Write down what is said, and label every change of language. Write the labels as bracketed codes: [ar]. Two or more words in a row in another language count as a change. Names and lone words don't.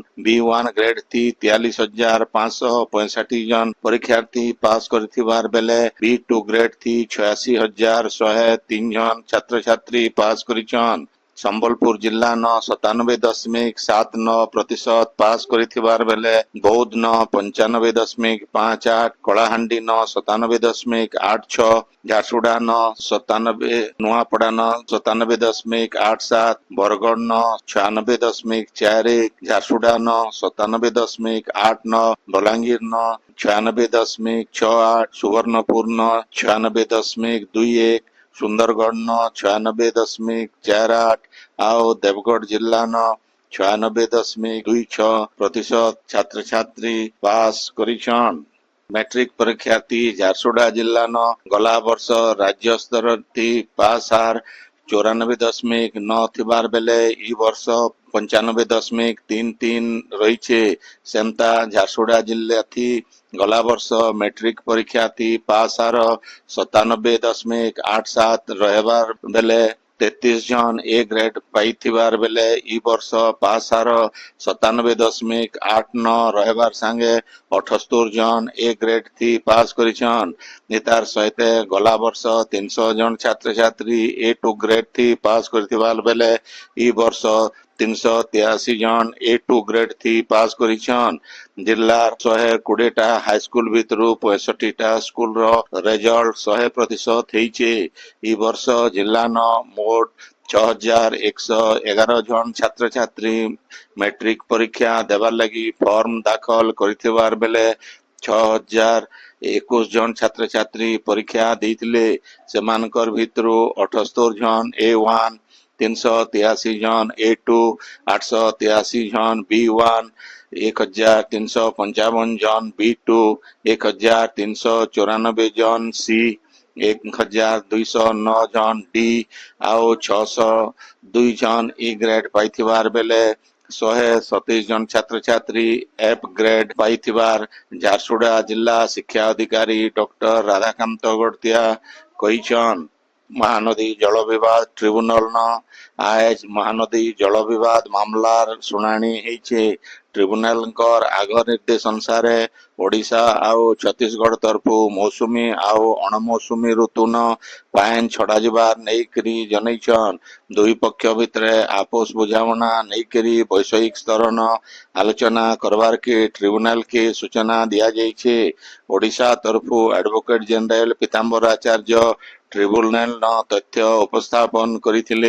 [spv] B1 ଗ୍ରେଡ୍ ଥି 43,565 ଜଣ ପରୀକ୍ଷାର୍ଥୀ ପାସ୍ କରିଥିବାର ବେଲେ B2 ଗ୍ରେଡ୍ ଥି 86,103 ଜଣ ଛାତ୍ର ଛାତ୍ରୀ ପାସ୍ କରିଛନ୍। ସମ୍ବଲପୁର ଜିଲ୍ଲା ନ 97.79% ପାସ୍ କରିଥିବାର ବେଲେ ବୌଦ୍ଧ ନ 95.58, କଳାହାଣ୍ଡି ନ 97.86, ଝାରସୁଗୁଡ଼ା ନ 97, ନୂଆପଡ଼ା ନ 97.87, ବରଗଡ଼ ନ 96.41, ଝାରସୁଗୁଡ଼ା ନ 97.89, ବଲାଙ୍ଗୀର ନ 96.68, ସୁବର୍ଣ୍ଣପୁର ନ 96.21, ସୁନ୍ଦରଗଡ଼ ନ 96.48 ଆଉ ଦେବଗଡ଼ ଜିଲ୍ଲା ନ 96.26% ଛାତ୍ର ଛାତ୍ରୀ ପାସ୍ କରିଛନ୍। ମାଟ୍ରିକ୍ ପରୀକ୍ଷାର୍ଥୀ ଝାରସୁଗୁଡ଼ା ଜିଲ୍ଲା ନ ଗଲା ବର୍ଷ ରାଜ୍ୟ ସ୍ତର ଥି ପାସ୍ ହାର 94.9 ଥିବାର ବେଲେ ଇ ବର୍ଷ 95.33 ରହି। ସେମତା ଝାରସୁଗୁଡ଼ା ଜିଲ୍ଲେ ଥି ଗଲା ବର୍ଷ ମାଟ୍ରିକ୍ ପରୀକ୍ଷା ଥି ପାସ୍ ହାର 97.87 ରହବାର ବେଲେ 33 ଜଣ ଏ ଗ୍ରେଡ୍ ପାଇଥିବାର ବେଲେ ଇ ବର୍ଷ ପାସ୍ ହାର 97.89 ରହବାର ସଙ୍ଗେ 78 ଜଣ ଏ ଗ୍ରେଡ୍ ଥି ପାସ୍ କରିଛନ୍। ନିତାର ସହିତ ଗଲା ବର୍ଷ 300 ଜଣ ଛାତ୍ର ଛାତ୍ରୀ A2 ଗ୍ରେଡ୍ ଥି ପାସ୍ କରିଥିବାର ବେଲେ ଇ ବର୍ଷ 383 ଜଣ A2 ଗ୍ରେଡ୍ ଥି ପାସ୍ କରିଛନ୍। ଜିଲ୍ଲାର 120ଟା ହାଇସ୍କୁଲ୍ ଭିତରୁ 65ଟା ସ୍କୁଲ୍ ରୋ ରିଜଲ୍ଟ 100% ହେଇଚେ। ଇ ବର୍ଷ ଜିଲ୍ଲା ନ ମୋଟ 6,111 ଜଣ ଛାତ୍ର ଛାତ୍ରୀ ମାଟ୍ରିକ୍ ପରୀକ୍ଷା ଦେବାର ଲଗି ଫର୍ମ ଦାଖଲ କରିଥିବାର ବେଲେ 6,021 ଜଣ ଛାତ୍ର ଛାତ୍ରୀ ପରୀକ୍ଷା ଦେଇଥିଲେ। ସେମାନକର ଭିତରୁ 78 ଜଣ A1, 383 ଜଣ A2, 883 ଜଣ B1, 1,355 ଜଣ B2, 1,394 ଜଣ C, 1,209 ଜଣ D ଆଉ 602 ଜଣ E ଗ୍ରେଡ୍ ପାଇଥିବାର ବେଲେ 127 ଜଣ ଛାତ୍ର ଛାତ୍ରୀ F ଗ୍ରେଡ୍ ପାଇଥିବାର ଝାରସୁଗୁଡ଼ା ଜିଲ୍ଲା ଶିକ୍ଷା ଅଧିକାରୀ ଡାକ୍ତର ରାଧାକାନ୍ତ ଗଡ଼ତିଆ କହିଛନ୍। ମହାନଦୀ ଜଳ ବିବାଦ ଟ୍ରିବ୍ୟୁନାଲ୍ ନ ଆଜି ମହାନଦୀ ଜଳ ବିବାଦ ମାମଲାର ସୁନାଣି ହେଇଛେ। ଟ୍ରିବ୍ୟୁନାଲ୍ କର ଆଗ ନିର୍ଦ୍ଦେଶ ଅନୁସାର ଓଡ଼ିଶା ଆଉ ଛତିଶଗଡ଼ ତରଫୁ ମୌସୁମୀ ଆଉ ଅଣମୌସୁମୀ ଋତୁ ନ ପାଣି ଛଡ଼ା ଯିବାର ନେଇକରି ଜଣେଇଛନ୍। ଦୁଇ ପକ୍ଷ ଭିତରେ ଆପସ ବୁଝାମଣା ନେଇକରି ବୈଷୟିକ ସ୍ତର ନ ଆଲୋଚନା କରବାର କେ ଟ୍ରିବ୍ୟୁନାଲ୍ କେ ସୂଚନା ଦିଆ ଯାଇଛେ। ଓଡ଼ିଶା ତରଫୁ ଆଡଭୋକେଟ ଜେନେରାଲ ପୀତାମ୍ବର ଆଚାର୍ଯ୍ୟ ଟ୍ରିବ୍ୟୁନାଲ୍ ନ ତଥ୍ୟ ଉପସ୍ଥାପନ କରିଥିଲେ।